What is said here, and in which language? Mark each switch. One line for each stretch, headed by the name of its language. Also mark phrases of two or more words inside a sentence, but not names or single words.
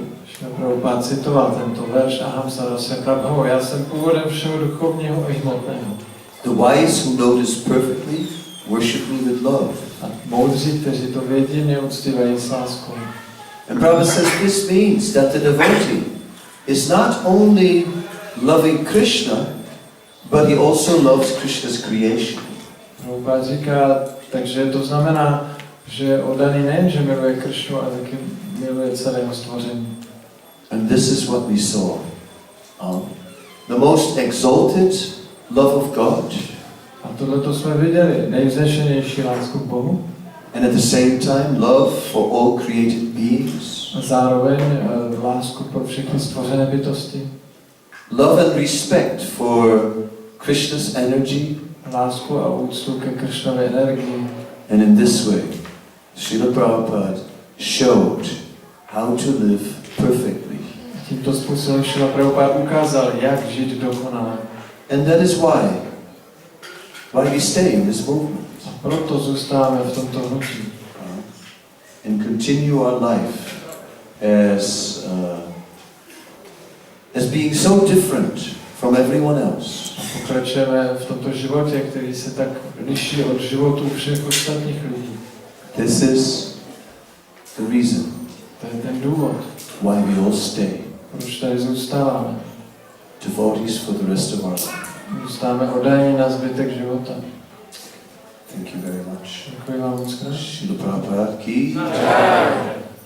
Czech: Srila Prabhupada citoval tento verš
Sanskrit: अहं सर्वस्य प्रभवो,
Czech: já jsem původem všeho duchovního i hmotného.
English: The wise who know this perfectly worship me with love.
Czech: A moudří, kteří to vědí, mě uctívají s láskou.
English: And Prabhupada says this means that the devotee is not only loving Krishna, but he also loves Krishna's creation.
Czech: Prabhupada říká, takže to znamená, že oddaný nejen, že miluje Krishnu, ale taky miluje celého stvoření.
English: And this is what we saw. The most exalted love of God.
Czech: A tohleto jsme viděli, nejvznešenější lásku k Bohu.
English: And at the same time, love for all created beings.
Czech: A zároveň lásku pro všechny stvořené bytosti.
English: Love and respect for Krishna's energy.
Czech: Lásku a úctu ke Krishnově energii.
English: And in this way, Srila Prabhupada showed how to live perfectly.
Czech: Tímto způsobem Srila Prabhupada ukázal, jak žít dokonale.
English: And that is why we stay in this movement.
Czech: A proto zůstáváme v tomto hnutí.
English: And continue our life as being so different from everyone else.
Czech: A pokračujeme v tomto životě, který se tak liší od životů všech ostatních lidí.
English: This is the reason
Czech: To je ten důvod,
English: why we all stay.
Czech: proč tady zůstáváme.
English: Devotees for the rest of our life.
Czech: Zůstáváme oddaní na zbytek života.
English: Thank you very much.
Czech: Děkuji vám moc krát.
Hindi: श्रील प्रभुपाद की जय.